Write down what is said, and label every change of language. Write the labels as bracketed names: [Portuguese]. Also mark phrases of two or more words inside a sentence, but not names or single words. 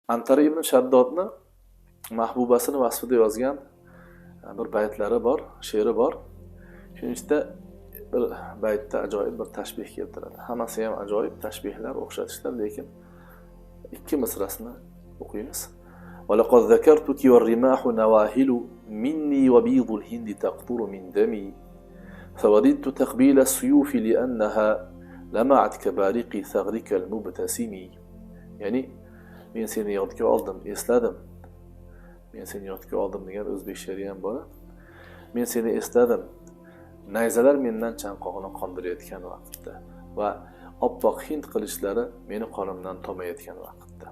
[Uzbek] Antari ibn Shaddodni mahbubasini vasfida yozgan bir baytlari bor, she'ri bor. Shuning ichida bir baytda ajoyib bir tashbih keltiradi. Hammasi ham ajoyib tashbihlar, o'xshatishlar, lekin ikki misrasini o'qiymiz. [Arabic] وَلَقَدْ ذَكَرْتُكِ وَالرِّمَاحُ نَوَاهِلُ مِنِّي وَبِيضُ الْهِنْدِ تَقْطُرُ مِنْ دَمِي فَوَدِدْتُ تَقْبِيلَ السُّيُوفِ لِأَنَّهَا لَمَعَتْ كَبَارِقِ ثَغْرِكَ الْمُبْتَسِمِ. [Uzbek] Ya'ni men seni yodga oldim, esladim. Men seni yodga oldim degan o'zbek she'ri ham bor. Men seni esladim. Nayzalar mendan chanqog'ini qondirayotgan vaqtda va oppoq hind qilichlari meni qonimdan tomayotgan vaqtda.